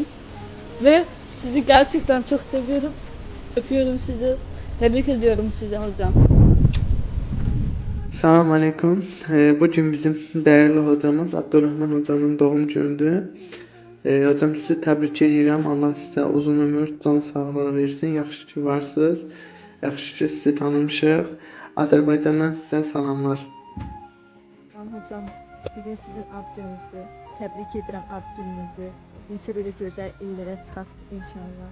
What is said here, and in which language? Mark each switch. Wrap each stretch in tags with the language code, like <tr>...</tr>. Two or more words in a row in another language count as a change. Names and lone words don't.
<tr>Ve sizi gerçekten çok seviyorum. Öpüyorum sizi. Tebrik ediyorum sizi hocam.</tr> <ar>Salam aleyküm.</ar> <tr>Bugün bizim değerli hocamız Abdurrahman hocamın doğum günüdür.</tr> <az>Hocam sizi təbrik edirəm. Allah sizə uzun ömür, can sağlığı versin. Yaxşı ki varsınız. Yaxşı ki sizi tanımışıq. Azərbaycandan sizə salamlar. Hocam, bugün sizin ad gününüzdür. Təbrik edirəm ad gününüzü. Neçə belə gözəl illərə çıxasınız inşallah.</az>